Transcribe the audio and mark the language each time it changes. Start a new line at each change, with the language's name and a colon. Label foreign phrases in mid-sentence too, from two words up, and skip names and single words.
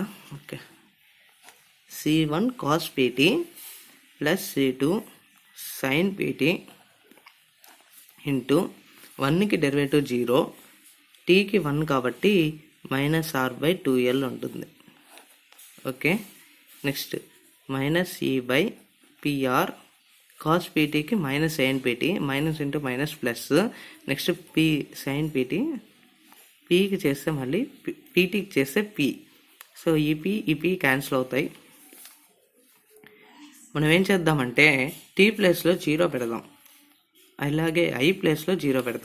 Telugu: ఓకే,
English: C1 cos pt plus C2 sine pt into
Telugu: 1కి డెరివేటివ్ 0, టీకి 1 కాబట్టి -r/2l ఉంటుంది.
English: okay, next
Telugu: -e/pr cos ptకి -sin pt,
English: minus into minus plus, next p sin pt,
Telugu: pకి చేస్తే మళ్ళీ ptకి చేస్తే p. సో ఈ p క్యాన్సిల్ అవుతాయి. మనం ఏం చేద్దామంటే t ప్లేస్లో 0 పెడదాం, అలాగే i ప్లేస్లో 0 పెడతాం.